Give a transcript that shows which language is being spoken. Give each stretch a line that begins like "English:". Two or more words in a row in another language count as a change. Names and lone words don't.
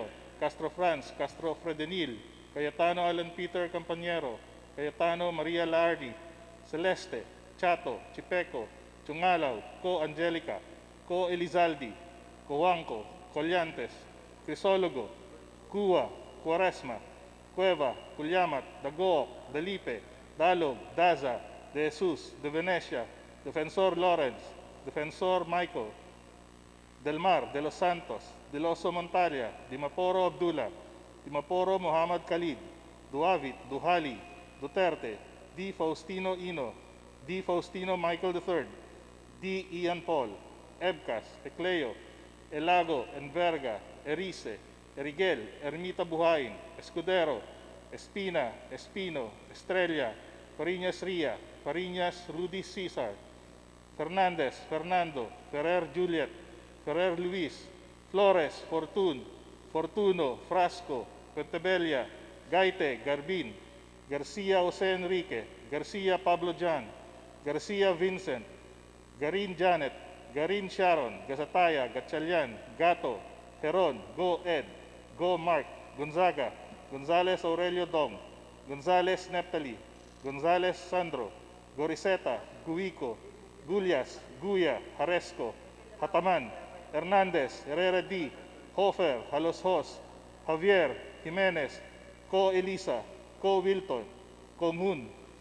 Filipino: Castro Franz, Castro Fredenil, Cayetano Alan Peter Campañero, Cayetano Maria Lardi, Celeste, Chato, Chipeco, Chungalaw, Co Angelica, Co Elizalde, Coanco, Collantes, Crisologo, Cuwa, Cuaresma, Cueva, Culyamat, Dagook, Dalipe, Dalog, Daza, De Jesus, De Venecia, Defensor Lawrence, Defensor Michael, Del Mar, De Los Santos, De Loso Montalia, Dimaporo Abdullah, Dimaporo Muhammad Khalid, Duavit, Duhali, Duterte, D. Faustino Ino, D. Faustino Michael III, D. Ian Paul, Ebcas, Ecleo, Elago, Enverga, Erice, Erigel, Ermita Buhain, Escudero, Espina, Espino, Estrella, Fariñas Ria, Fariñas Rudy Cesar, Fernandez, Fernando, Ferrer Juliet, Ferrer Luis, Flores, Fortun, Fortuno, Frasco, Pentebella, Gaite, Garbin, Garcia Jose Enrique, Garcia Pablo Jan, Garcia Vincent, Garin Janet, Garin Sharon, Gasataya, Gatchalian, Gato, Heron, Go Ed, Go Mark, Gonzaga, Gonzales Aurelio Dong, Gonzales Neptali, Gonzales Sandro, Goriseta, Guico, Gulyas, Guya, Haresco, Hataman, Hernandez, Herrera D, Hofer, Haloshos, Javier, Jimenez, Ko Elisa, Ko Wilton, Ko Moon,